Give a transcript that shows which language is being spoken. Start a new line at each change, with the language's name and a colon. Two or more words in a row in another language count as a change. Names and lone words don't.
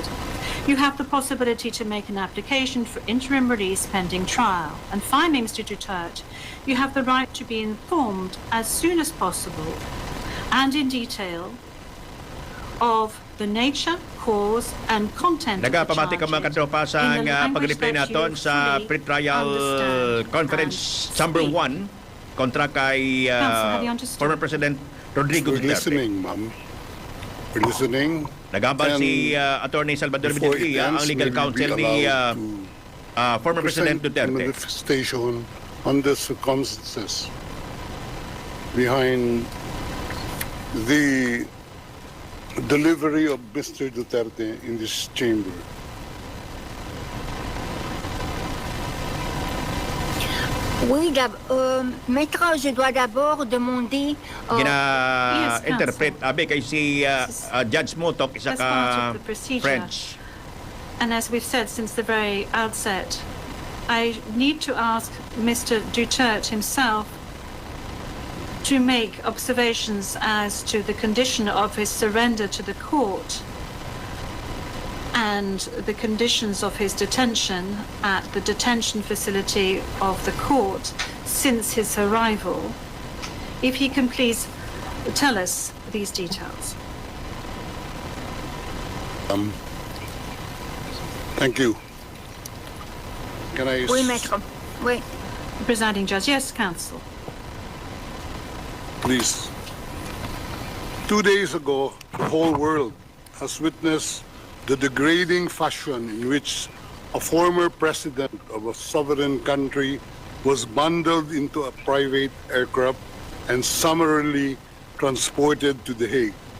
English: You have the possibility to make an application for interim release pending trial. And finally, Mr. Duterte, you have the right to be informed as soon as possible and in detail of the nature, cause, and content of the
Hiligaynon: Nagapamati ka mga katropa sa pag-replay naton sa
English: pre-trial conference number 1
Hiligaynon: kontra kay
English: former President Rodrigo Duterte. We're listening, ma'am. We're listening.
Hiligaynon: Nagambal si Attorney Salvador Vidal, ang
English: legal counsel
Hiligaynon: ni
English: former President Duterte. Manifestation on the circumstances behind the delivery of Mr. Duterte in this chamber.
French: Oui, Maître, je dois d'abord demander...
Hiligaynon: Gina-interpret, abe kay si Judge Motok, isa
English: That's part
Hiligaynon: ka
English: of the procedure. French. And as we've said since the very outset, I need to ask Mr. Duterte himself to make observations as to the condition of his surrender to the court and the conditions of his detention at the detention facility of the court since his arrival. If he can please tell us these details. Thank you. Can I...
French: Oui, Maître. Oui.
English: Presiding Judge, yes, Counsel. Please. 2 days ago, the whole world has witnessed the degrading fashion in which a former president of a sovereign country was bundled into a private aircraft and summarily transported to The Hague.